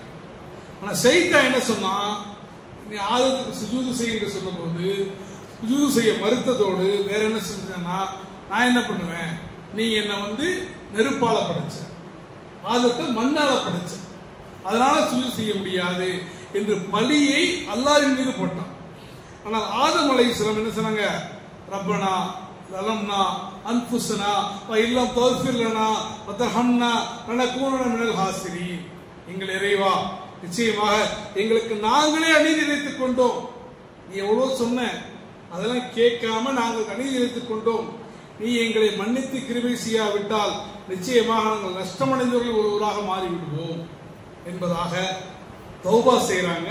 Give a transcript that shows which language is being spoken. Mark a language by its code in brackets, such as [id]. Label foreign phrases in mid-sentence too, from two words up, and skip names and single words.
[ta] ஆனா சைத்தான் என்ன சொன்னா, நீ ஆதத்துக்கு சுஜூது செய்ய சொல்லும் போது சுஜூது செய்ய மறுத்ததோடு வேற என்ன செஞ்சேன்னா, நான் என்ன பண்ணுவேன், நீ என்ன நெருப்பால படைச்ச, ஆதத்தை மண்ணால படைச்ச, அதனால சுஜூது செய்ய முடியாது என்று பலியை அல்லாஹ்வின் மீது போட்டான். ஆனால் ஆதம் அலைஹிஸ்ஸலாம் என்ன சொன்னாங்க, [ar] ரப்பனா ظلمنا أنفسنا وإن لم تغفر لنا وترحمنا لنكونن من الخاسرين. [ta] எங்கள் இறைவா, நிச்சயமாக எங்களுக்கு நாங்களே அநீதி இழைத்துக் கொண்டோம். நீ எவ்வளவு சொன்ன, அதெல்லாம் கேட்காம நாங்கள் அநீதி இழைத்துக் கொண்டோம். நீ எங்களை மன்னித்து கிருபை செய்யாவிட்டால் நிச்சயமாக நாங்கள் நஷ்டமடைந்தவர்கள் ஒருவராக மாறிவிடுவோம் என்பதாக தௌபா செய்யறாங்க.